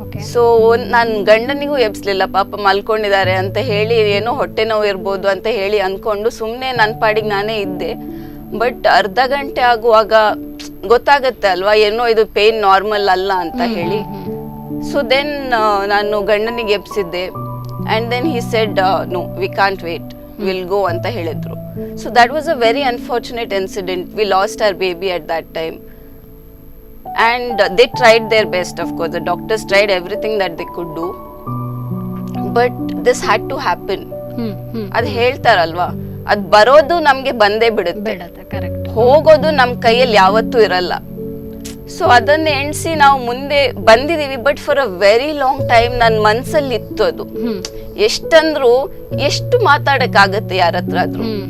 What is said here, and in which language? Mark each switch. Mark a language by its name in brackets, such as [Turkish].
[Kannada] So ನಾನು ಗಂಡನಿಗೂ ಎಬ್ಸ್ಲಿಲ್ಲ, ಪಾಪ ಮಲ್ಕೊಂಡಿದ್ದಾರೆ ಅಂತ ಹೇಳಿ, ಏನೋ ಹೊಟ್ಟೆ ನೋವು ಇರ್ಬೋದು ಅಂತ ಹೇಳಿ ಅನ್ಕೊಂಡು ಸುಮ್ಮನೆ ನನ್ನ ಪಾಡಿಗೆ ನಾನೇ ಇದ್ದೆ. ಬಟ್ ಅರ್ಧ ಗಂಟೆ ಆಗುವಾಗ ಗೊತ್ತಾಗತ್ತೆ ಅಲ್ವಾ, ಏನೋ ಇದು ಪೇನ್ ನಾರ್ಮಲ್ ಅಲ್ಲ ಅಂತ ಹೇಳಿ. ಸೊ ದೆನ್ ನಾನು ಗಂಡನಿಗೆ ಎಬ್ಸಿದ್ದೆ. [English] and then he said no, we can't wait, will go [Kannada] ಅಂತ ಹೇಳಿದ್ರು. [English] So that was a very unfortunate incident. We lost our baby at that time. And they tried their best, of course. The doctors tried everything that they could do. But this had to happen. [Kannada] ಅದು ಹೇಳ್ತಾರಲ್ವಾ, ಅದು ಬರೋದು ನಮ್ಗೆ ಬಂದೇ ಬಿಡುತ್ತೆ, ಹೋಗೋದು ನಮ್ ಕೈಯಲ್ಲಿ ಯಾವತ್ತೂ ಇರಲ್ಲ. ಸೊ ಅದನ್ನ ಎಣಿಸಿ ನಾವು ಮುಂದೆ ಬಂದಿದೀವಿ. [English] but for a very long time [Kannada] ನನ್ನ ಮನ್ಸಲ್ಲಿ ಇತ್ತು ಅದು. ಎಷ್ಟಂದ್ರು ಎಷ್ಟು ಮಾತಾಡಕ್ಕಾಗತ್ತೆ ಯಾರ ಹತ್ರ ಆದ್ರೂ.